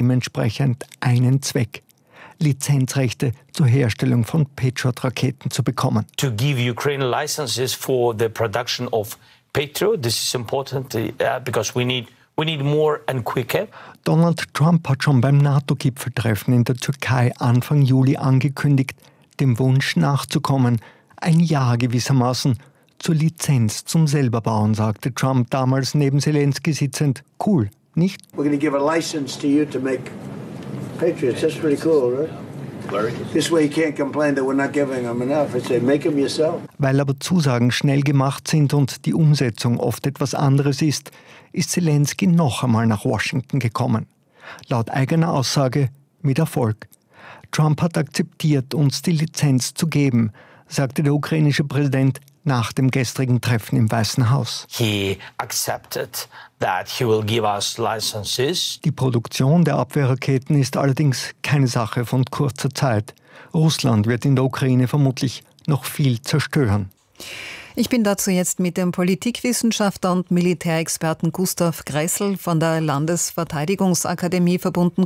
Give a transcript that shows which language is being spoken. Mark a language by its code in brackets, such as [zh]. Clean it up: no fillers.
[de] dementsprechend einen Zweck: Lizenzrechte zur Herstellung von Patriot-Raketen zu bekommen. [en] To give Ukraine licenses for the production of Patriot, this is important because we need more and quicker. [de] Donald Trump hat schon beim NATO-Gipfeltreffen in der Türkei Anfang Juli angekündigt, dem Wunsch nachzukommen, ein Jahr gewissermaßen zur Lizenz zum Selberbauen, sagte Trump damals neben Zelensky sitzend. Cool, nicht? [en] We're going to give a license to you to make Patriots. That's pretty cool, right? This way you can't complain that we're not giving them enough. It's like, make them yourself. [de] Weil aber Zusagen schnell gemacht sind und die Umsetzung oft etwas anderes ist, ist Zelensky noch einmal nach Washington gekommen. Laut eigener Aussage mit Erfolg. Trump hat akzeptiert, uns die Lizenz zu geben, sagte der ukrainische Präsident nach dem gestrigen Treffen im Weißen Haus. [en] He accepted that he will give us licenses. [de] Die Produktion der Abwehrraketen ist allerdings keine Sache von kurzer Zeit. Russland wird in der Ukraine vermutlich noch viel zerstören. Ich bin dazu jetzt mit dem Politikwissenschaftler und Militärexperten Gustav Gressel von der Landesverteidigungsakademie verbunden.